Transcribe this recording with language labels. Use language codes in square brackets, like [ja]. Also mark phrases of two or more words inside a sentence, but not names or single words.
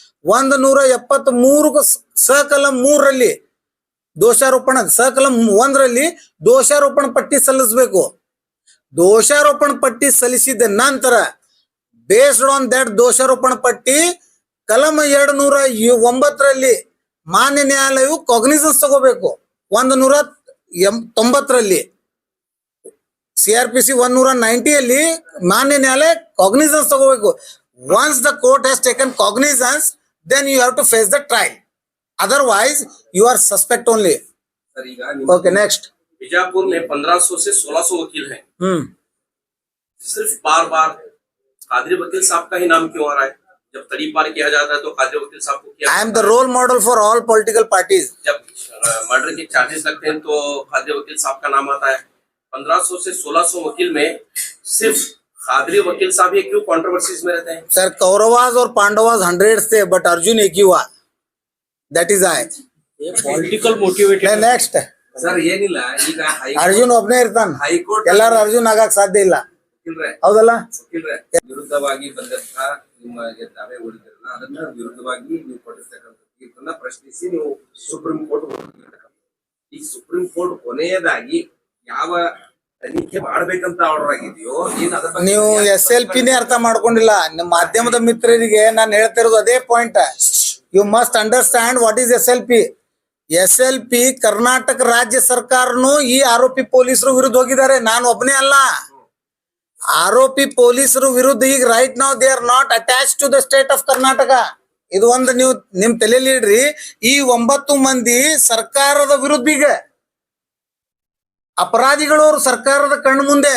[kn] 173 ಸಕಲಂ 3 ರಲ್ಲಿ ದೋಷಾರೋಪಣ ಸಕಲಂ 1 ರಲ್ಲಿ ದೋಷಾರೋಪಣ ಪಟ್ಟಿ ಸಲ್ಲಿಸಬೇಕು ದೋಷಾರೋಪಣ ಪಟ್ಟಿ ಸಲ್ಲಿಸಿದ ನಂತರ [en] based on that [kn] ದೋಷಾರೋಪಣ ಪಟ್ಟಿ ಕಲಂ 209 ರಲ್ಲಿ ಮಾನ್ಯ ನ್ಯಾಯಾಲಯವು ಕಾಗ್ನಿಸನ್ಸ್ ತಗೋಬೇಕು 190 ರಲ್ಲಿ CRPC 190 ಅಲ್ಲಿ ಮಾನ್ಯ ನ್ಯಾಯಾಲಯ ಕಾಗ್ನಿಸನ್ಸ್ ತಗೋಬೇಕು [en] once the court has taken cognizance then you have to face the trial otherwise you are suspect only okay next [hi] बीजापुर में 1500 से 1600 वकील हैं सिर्फ बार बार कादरी वकील साहब का ही नाम क्यों आ रहा है जब तड़ी पार किया जाता है तो कादरी वकील साहब को किया [en] I am the role model for all political parties [hi] जब मर्डर के चार्जेस लगते हैं तो कादरी वकील साहब का नाम आता है 1500 से 1600 वकील में सिर्फ खादरी वकील साहब ये क्यों कंट्रोवर्सीज में रहते हैं? सर कौरवाज और पांडवाज 100 थे बट अर्जुन एक ही हुआ, [en] that is I. political motivated. [kn] ನೆಕ್ಸ್ಟ್ ಸರ್ ಏನಿಲ್ಲ, ಈಗ ಅರ್ಜುನ್ ಒಬ್ನೇ ಇರ್ತಾನ, ಹೈಕೋರ್ಟ್ ಎಲ್ಲಾರು ಅರ್ಜುನ್ ಆಗಕ್ ಸಾಧ್ಯ ಇಲ್ಲ, ವಕೀಲ್ರೆ ಹೌದಲ್ಲ? ವಿರುದ್ಧವಾಗಿ ಬಂದಂತಹ ನಿಮಗೆ ದಾವೆ ಉಳಿದಿರಲ್ಲ, ಅದನ್ನ ವಿರುದ್ಧವಾಗಿ ನೀವು ಕೊಟ್ಟಿರ್ತಕ್ಕಂಥ ತೀರ್ಪನ್ನ ಪ್ರಶ್ನಿಸಿ ನೀವು ಸುಪ್ರೀಂ ಕೋರ್ಟ್ ಹೋಗಿರ್ತಕ್ಕಂಥ. ಈ ಸುಪ್ರೀಂ ಕೋರ್ಟ್ ಕೊನೆಯದಾಗಿ ಯಾವ ತನಿಖೆ ಮಾಡ್ಬೇಕಂತ ಆರ್ಡರ್ ಆಗಿದೆಯೋ ಏನು ಅದ್ರ ಬಗ್ಗೆ ನೀವು SLP ನೇ ಅರ್ಥ ಮಾಡ್ಕೊಂಡಿಲ್ಲ. ನಿಮ್ಮ ಮಾಧ್ಯಮದ ಮಿತ್ರರಿಗೆ ನಾನು ಹೇಳ್ತಿರೋದು ಅದೇ ಪಾಯಿಂಟ್. [en] you must understand what is SLP. [kn] ಕರ್ನಾಟಕ ರಾಜ್ಯ ಸರ್ಕಾರನು ಈ ಆರೋಪಿ ಪೊಲೀಸರು ವಿರುದ್ಧ ಹೋಗಿದ್ದಾರೆ, ನಾನು ಒಬ್ಬನೇ ಅಲ್ಲ. ಆರೋಪಿ ಪೊಲೀಸರು ವಿರುದ್ಧ ಈಗ [en] right now they are not attach to the state of Karnataka. [kn] ಇದು ಒಂದು ನೀವು ನಿಮ್ ತಲೆಯಲ್ಲಿ ಇಡ್ರಿ. ಈ 9 ಮಂದಿ ಸರ್ಕಾರದ ವಿರುದ್ಧ ಈಗ ಅಪರಾಧಿಗಳು ಅವರು ಸರ್ಕಾರದ ಕಣ್ಣು ಮುಂದೆ.